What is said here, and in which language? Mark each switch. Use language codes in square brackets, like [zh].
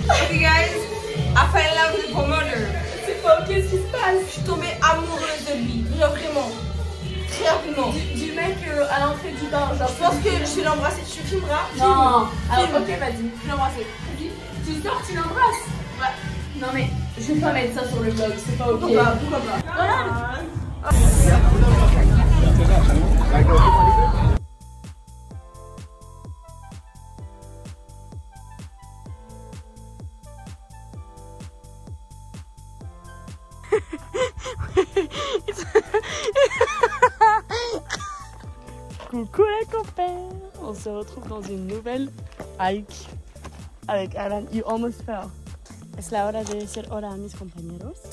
[en] Hey guys, I fell in love with the mother. [fr] C'est pas ok ce qui se passe. Je suis tombée amoureuse de lui, genre vraiment. Très rapidement. Du mec à l'entrée du bar. Je pense que je vais l'embrasser, tu filmeras. Non. Alors Filme. ok, vas-y. Je vais l'embrasser. Tu sors, tu l'embrasses. Ouais. Non mais je vais pas mettre ça sur le blog, c'est pas ok. Pourquoi pas? Coucou les copains. On se retrouve dans une nouvelle hike avec Alan. [en] You almost fell. [es] Es la hora de decir hola a mis compañeros.